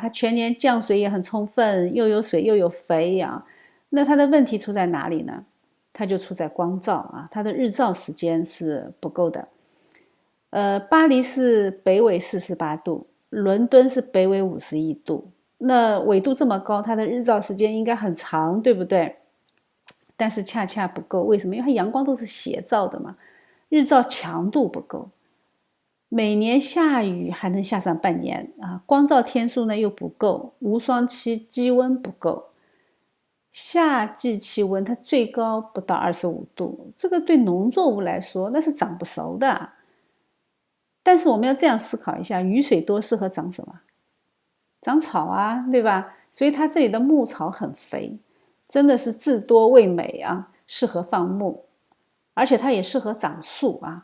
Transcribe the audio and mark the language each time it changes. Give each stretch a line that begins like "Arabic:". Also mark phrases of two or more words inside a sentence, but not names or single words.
Chinese: 它全年降水也很充分，又有水又有肥啊。那它的問題出在哪裡呢？它就出在光照啊，它的日照時間是不夠的。巴黎是北緯48度，倫敦是北緯51度，那緯度這麼高，它的日照時間應該很長，對不對？但是恰恰不夠，為什麼？因為它陽光都是斜照的嘛，日照強度不夠。每年下雨還能下上半年啊，光照天數呢又不夠，無霜期積溫不夠，夏季氣溫它最高不到25度，這個對農作物來說那是長不熟的。但是我們要這樣思考一下，雨水多適合長什麼？長草啊，對吧？所以它這裡的牧草很肥。真的是自多味美啊，適合放牧，而且它也適合長樹啊。